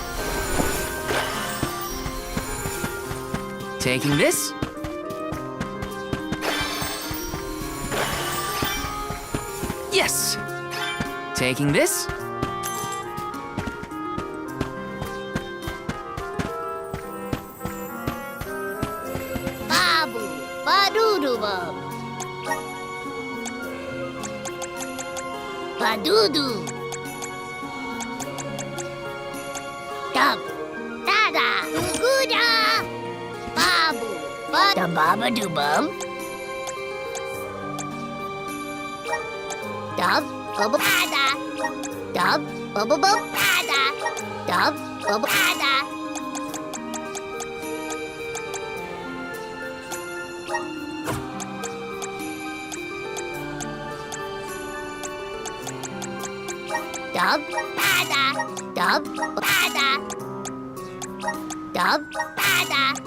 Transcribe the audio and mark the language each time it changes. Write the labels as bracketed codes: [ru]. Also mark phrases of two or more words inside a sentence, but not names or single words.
[en] Taking this. Yes! Taking this. Babu, badudu bub. Badudu. Dub. Dada. Guda. Babu. Bada babadu bub. Dub. Bubba bada. Dub. Bubba bub bada. Dub. Bubba bada. Dub, bada, dub, bada, dub, bada.